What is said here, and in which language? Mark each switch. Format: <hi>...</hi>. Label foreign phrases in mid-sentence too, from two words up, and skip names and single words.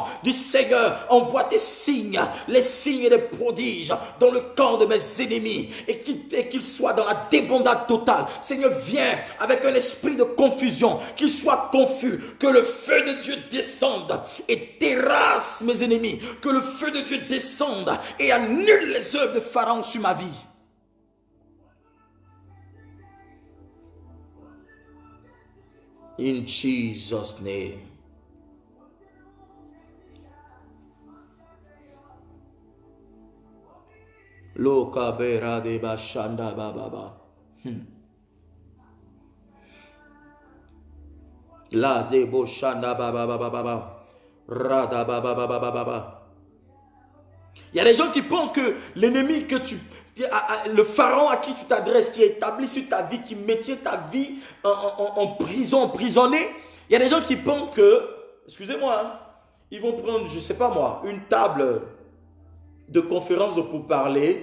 <fr>Du Seigneur, envoie tes signes, les signes et les prodiges dans le camp de mes ennemis et qu'ils soient dans la débandade totale. Seigneur, viens avec un esprit de confusion, qu'ils soient confus, que le feu de Dieu descende et terrasse mes ennemis. Que le feu de Dieu descende et annule les œuvres de Pharaon sur ma vie.</fr> <en>In Jesus' name. Loka bera de bashanda bababa. La de boshanda bababa.</en> <fr>Il y a des gens qui pensent que l'ennemi le pharaon à qui tu t'adresses, qui est établi sur ta vie, qui maintient ta vie en prison, emprisonné, il y a des gens qui pensent que, excusez-moi, hein, ils vont prendre, je ne sais pas moi, une table de conférence pour parler.</fr>